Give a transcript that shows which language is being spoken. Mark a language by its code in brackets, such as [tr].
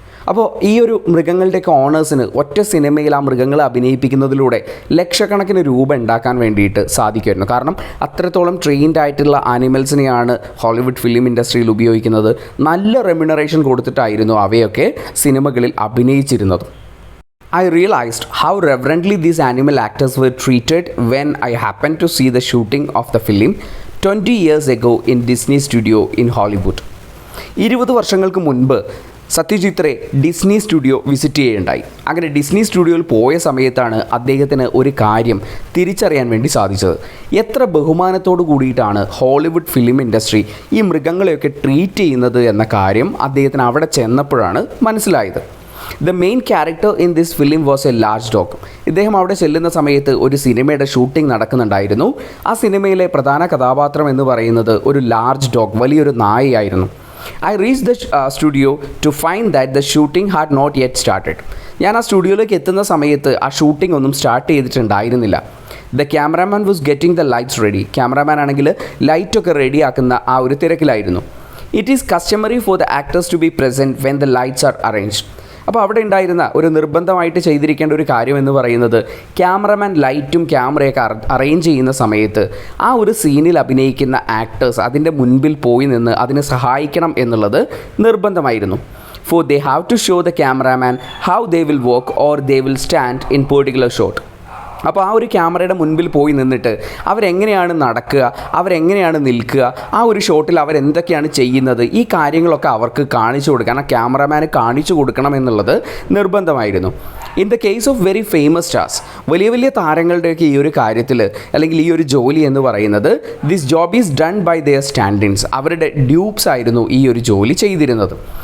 [ml] അപ്പോൾ ഈ ഒരു മൃഗങ്ങളുടെയൊക്കെ ഓണേഴ്സിന് ഒറ്റ സിനിമയിൽ ആ മൃഗങ്ങളെ അഭിനയിപ്പിക്കുന്നതിലൂടെ ലക്ഷക്കണക്കിന് രൂപ ഉണ്ടാക്കാൻ വേണ്ടിയിട്ട് സാധിക്കുമായിരുന്നു. കാരണം അത്രത്തോളം ട്രെയിൻഡ് ആയിട്ടുള്ള ആനിമൽസിനെയാണ് ഹോളിവുഡ് ഫിലിം ഇൻഡസ്ട്രിയിൽ ഉപയോഗിക്കുന്നത്. നല്ല റെമ്യൂണറേഷൻ കൊടുത്തിട്ടായിരുന്നു അവയൊക്കെ സിനിമകളിൽ അഭിനയിച്ചിരുന്നത്. [en] I realized how reverently these animal actors were treated when I happened to see the shooting of the film 20 years ago in Disney Studio in Hollywood. [ml] 20 വർഷങ്ങൾക്ക് മുൻപ് Satyajit Ray Disney studio visit ചെയ്യുകയുണ്ടായി. അങ്ങനെ Disney സ്റ്റുഡിയോയിൽ പോയ സമയത്താണ് അദ്ദേഹത്തിന് ഒരു കാര്യം തിരിച്ചറിയാൻ വേണ്ടി സാധിച്ചത്. എത്ര ബഹുമാനത്തോടു കൂടിയിട്ടാണ് ഹോളിവുഡ് ഫിലിം ഇൻഡസ്ട്രി ഈ മൃഗങ്ങളെയൊക്കെ ട്രീറ്റ് ചെയ്യുന്നത് എന്ന കാര്യം അദ്ദേഹത്തിന് അവിടെ ചെന്നപ്പോഴാണ് മനസ്സിലായത്. [en] The main character in this film was a large dog. [ml] ഇദ്ദേഹം അവിടെ ചെല്ലുന്ന സമയത്ത് ഒരു സിനിമയുടെ ഷൂട്ടിംഗ് നടക്കുന്നുണ്ടായിരുന്നു. ആ സിനിമയിലെ പ്രധാന കഥാപാത്രം എന്ന് പറയുന്നത് ഒരു ലാർജ് ഡോഗ്, വലിയൊരു നായയായിരുന്നു. [en] I reached the studio to find that the shooting had not yet started. [ml] ഞാൻ ആ സ്റ്റുഡിയോയിലേക്ക് എത്തുന്ന സമയത്ത് ആ ഷൂട്ടിംഗ് ഒന്നും start ചെയ്തിട്ടുണ്ടായിരുന്നില്ല. [en] The cameraman was getting the lights ready. [ml] Cameraman ആണെങ്കിൽ ലൈറ്റൊക്കെ റെഡിയാക്കുന്ന ആ ഒരു തിരക്കിലായിരുന്നു. [en] It is customary for the actors to be present when the lights are arranged. [ml] അപ്പോൾ അവിടെ ഉണ്ടായിരുന്ന ഒരു നിർബന്ധമായിട്ട് ചെയ്തിരിക്കേണ്ട ഒരു കാര്യം എന്ന് പറയുന്നത് ക്യാമറമാൻ ലൈറ്റും ക്യാമറയൊക്കെ അറേഞ്ച് ചെയ്യുന്ന സമയത്ത് ആ ഒരു സീനിൽ അഭിനയിക്കുന്ന ആക്ടേഴ്സ് അതിൻ്റെ മുൻപിൽ പോയി നിന്ന് അതിനെ സഹായിക്കണം എന്നുള്ളത് നിർബന്ധമായിരുന്നു. [en] For they have to show the cameraman how they will walk or they will stand in particular shot. [ml] അപ്പോൾ ആ ഒരു ക്യാമറയുടെ മുൻപിൽ പോയി നിന്നിട്ട് അവരെങ്ങനെയാണ് നടക്കുക, അവരെങ്ങനെയാണ് നിൽക്കുക, ആ ഒരു ഷോട്ടിൽ അവരെന്തൊക്കെയാണ് ചെയ്യുന്നത്, ഈ കാര്യങ്ങളൊക്കെ അവർക്ക് കാണിച്ചു കൊടുക്കണം, ക്യാമറമാന് കാണിച്ചു കൊടുക്കണം എന്നുള്ളത് നിർബന്ധമായിരുന്നു. [en] in the case of very famous stars, [ml] വലിയ വലിയ താരങ്ങളുടെയൊക്കെ ഈ ഒരു കാര്യത്തിൽ അല്ലെങ്കിൽ ഈ ഒരു ജോലി എന്ന് പറയുന്നത് [en] this job is done by their stand-ins, [ml] അവരുടെ ഡ്യൂപ്സ് ആയിരുന്നു ഈ ഒരു ജോലി ചെയ്തിരുന്നത്.